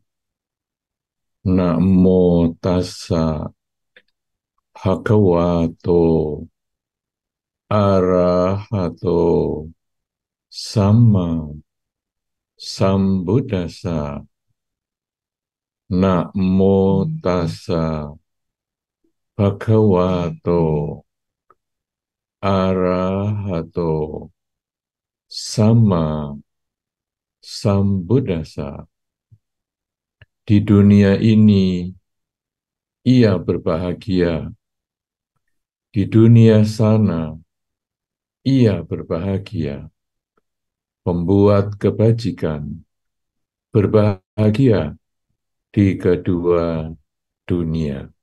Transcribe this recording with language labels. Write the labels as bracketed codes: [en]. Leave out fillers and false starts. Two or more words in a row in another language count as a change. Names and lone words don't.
[pi] Namo tassa bhagavato arahato samma sambuddhassa. Namo tassa bhagavato arahato samma sambuddhassa. [id] Di dunia ini ia berbahagia, di dunia sana ia berbahagia, membuat kebajikan, berbahagia di kedua dunia.